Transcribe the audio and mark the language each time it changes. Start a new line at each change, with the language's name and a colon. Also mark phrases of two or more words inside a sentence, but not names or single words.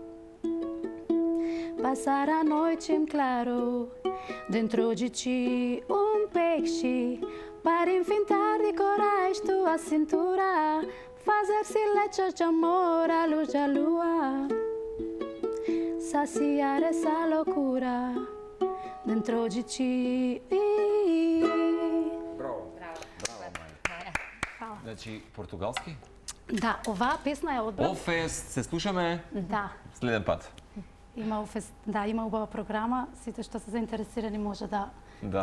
Portuguese: Passar a noite em claro, dentro de ti um peixe, para enfrentar de coragem tua cintura, fazer silêncios de amor à luz da lua, saciar essa loucura dentro de ti.
Macedonian: Браво. Значи, португалски? Да, ова песна е одбрана. Офест, се слушаме Да. следен пат. Има убава програма, сите што се заинтересирани може да Да.